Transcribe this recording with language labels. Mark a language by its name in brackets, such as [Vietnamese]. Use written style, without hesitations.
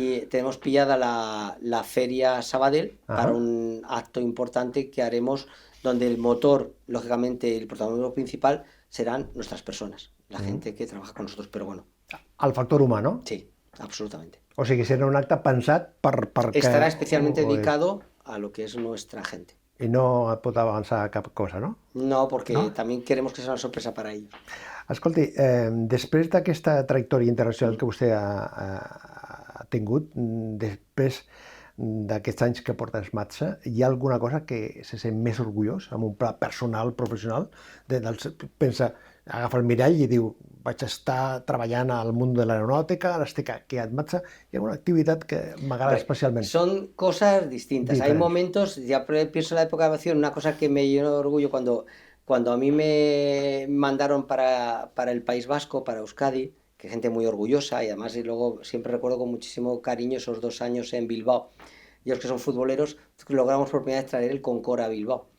[Spanish] tenemos pillada la Feria Sabadell para un acto importante que haremos donde el motor, lógicamente, el protagonismo principal serán nuestras personas, la gente que trabaja con nosotros, pero bueno. [Catalan] El factor humà, no? [Spanish] Sí, absolutamente. [Catalan] O sigui, serà un acte pensat per [Spanish] Estará especialmente dedicado a lo que es nuestra gente. [Catalan] I no et pot avançar cap cosa, no? [Spanish] No, porque también queremos que sea una sorpresa para ellos. [Catalan] Escolti, després d'aquesta trajectòria internacional que vostè ha tingut, després d'aquests anys que porta Esmatsa, hi ha alguna cosa que se sent més orgullós, amb un pla personal, professional? Pensa, agafa el mirall i diu, vaig estar treballant al món de l'aeronàutica, ara estic aquí a Esmatsa, hi ha alguna activitat que m'agrada especialment. [Spanish] Son cosas distintas. Hay momentos, ya pienso en la época de aviación, una cosa que me llenó de orgullo cuando a mí me mandaron para el País Vasco, para Euskadi, que gente muy orgullosa, y además y luego siempre recuerdo con muchísimo cariño esos 2 años en Bilbao. Ellos que son futboleros, logramos por primera vez traer el Concorde a Bilbao.